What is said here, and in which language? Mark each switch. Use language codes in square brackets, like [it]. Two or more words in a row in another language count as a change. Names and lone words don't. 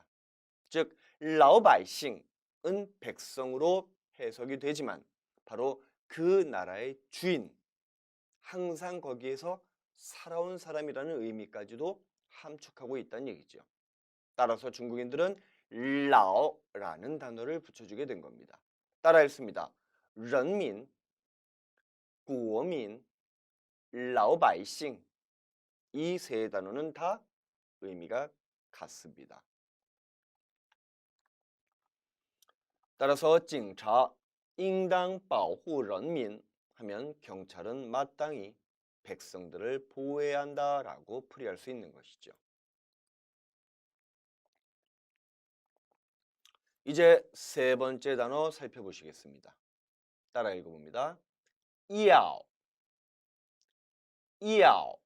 [ko] 즉 라오바이싱은 백성으로 해석이 되지만 바로 그 나라의 주인, 항상 거기에서 살아온 사람이라는 의미까지도 함축하고 있다는 얘기죠. 따라서 중국인들은 라오라는 단어를 붙여주게 된 겁니다. 따라 읽습니다. [zh] 人民, 国民, 老百姓. [ko] 이 세 단어는 다 의미가 같습니다. 따라서 [zh] 警察应当保护人民 [ko] 하면 경찰은 마땅히 백성들을 보호해야 한다라고 풀이할 수 있는 것이죠. 이제 세 번째 단어 살펴보시겠습니다. 따라 읽어봅니다. 이야오, 이야오.